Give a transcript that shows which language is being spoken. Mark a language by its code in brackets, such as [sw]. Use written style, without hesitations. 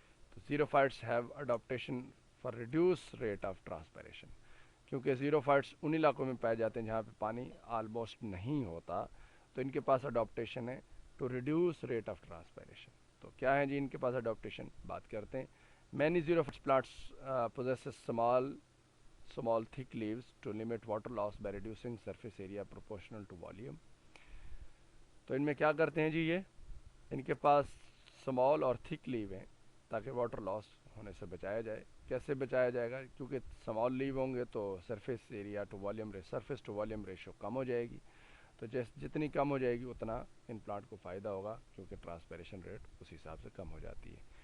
[en] تو xerophytes have adaptation for reduce rate of transpiration. [ur] کیونکہ زیروفائٹس ان علاقوں میں پائے جاتے ہیں جہاں پہ پانی آلموسٹ نہیں ہوتا، تو ان کے پاس اڈاپٹیشن ہے [en] To reduce rate of transpiration. [ur] تو کیا ہے جی ان کے پاس اڈاپٹیشن؟ بات کرتے ہیں. [en] Many xerophytes plants possesses small thick leaves to limit water loss by reducing surface area proportional to volume. [ur] تو ان میں کیا کرتے ہیں جی، یہ ان کے پاس سمال اور تھک لیو ہیں تاکہ واٹر لاس ہونے سے بچایا جائے. کیسے بچایا جائے گا؟ کیونکہ سمال لیو ہوں گے تو surface area to volume surface to volume ratio کم ہو جائے گی. تو جتنی کم ہو جائے گی اتنا ان پلانٹ کو فائدہ ہوگا، کیونکہ ٹرانسپیریشن ریٹ اس حساب سے کم ہو جاتی ہے.